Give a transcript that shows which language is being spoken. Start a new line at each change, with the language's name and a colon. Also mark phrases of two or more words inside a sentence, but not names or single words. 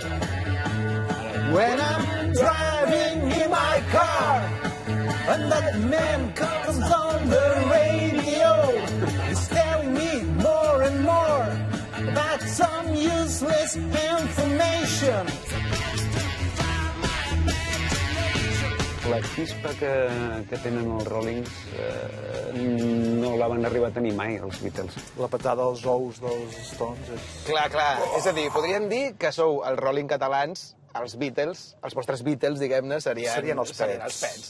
English: When I'm driving in my car and that man comes on the radio, he's telling me more and more about some useless information.
Catalan: La xispa que tenen els Rollings no la van arribar a tenir mai, els Beatles. La patada als ous dels Stones és... Clar. És a dir, podríem dir que sou els Rolling catalans, els Beatles, els vostres Beatles, diguem-ne, serien els Pets.